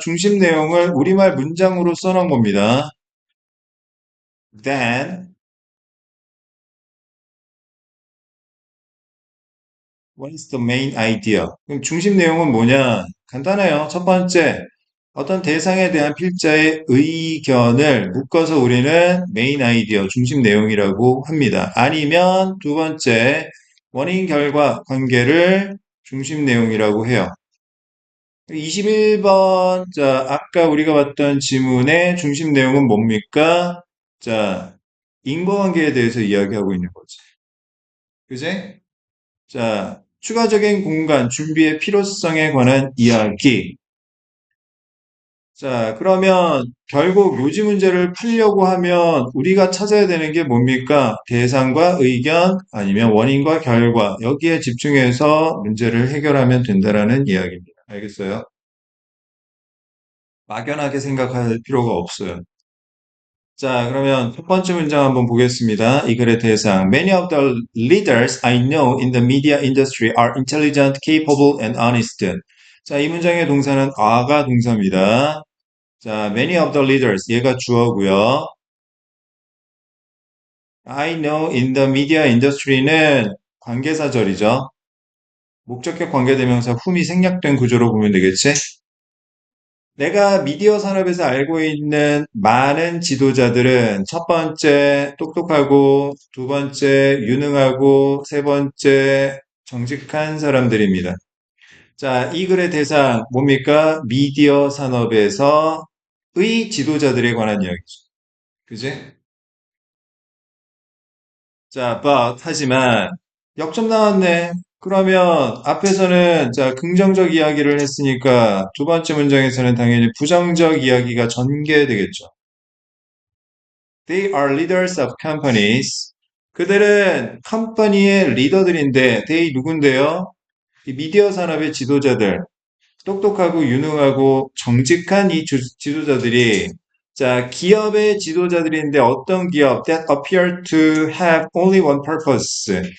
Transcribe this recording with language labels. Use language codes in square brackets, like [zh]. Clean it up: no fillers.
[ko] 중심 내용을 우리말 문장으로 써놓은 겁니다. [en] Then, what is the main idea? [ko] 그럼 중심 내용은 뭐냐? 간단해요. 첫 번째, 어떤 대상에 대한 필자의 의견을 묶어서 우리는 메인 아이디어, 중심 내용이라고 합니다. 아니면 두 번째, 원인 결과 관계를 중심 내용이라고 해요. 21번, 자, 아까 우리가 봤던 지문의 중심 내용은 뭡니까? 자, 인과관계에 대해서 이야기하고 있는 거지. 그지? 자, 추가적인 공간 준비의 필요성에 관한 이야기. 자, 그러면 결국 요지 문제를 풀려고 하면 우리가 찾아야 되는 게 뭡니까? 대상과 의견 아니면 원인과 결과 여기에 집중해서 문제를 해결하면 된다라는 이야기입니다. 알겠어요? 막연하게 생각할 필요가 없어요. 자, 그러면 첫 번째 문장 한번 보겠습니다. 이 글의 대상. [en] Many of the leaders I know in the media industry are intelligent, capable, and honest. [ko] 자, 이 문장의 동사는 are가 동사입니다. 자, [en] many of the leaders. [ko] 얘가 주어고요. [en] I know in the media industry [ko] 는 관계사절이죠. 목적격 관계대명사 whom이 생략된 구조로 보면 되겠지? 내가 미디어 산업에서 알고 있는 많은 지도자들은 첫 번째 똑똑하고 두 번째 유능하고 세 번째 정직한 사람들입니다. 자, 이 글의 대상 뭡니까? 미디어 산업에서의 지도자들에 관한 이야기죠. 그지? 자, 하지만 역점 나왔네. 그러면 앞에서는 자, 긍정적 이야기를 했으니까 두 번째 문장에서는 당연히 부정적 이야기가 전개되겠죠. [en] They are leaders of companies. [ko] 그들은 컴퍼니의 리더들인데, they 누군데요? 이 미디어 산업의 지도자들, 똑똑하고 유능하고 정직한 이 지도자들이 자, 기업의 지도자들인데 어떤 기업 [en] that appear to have only one purpose.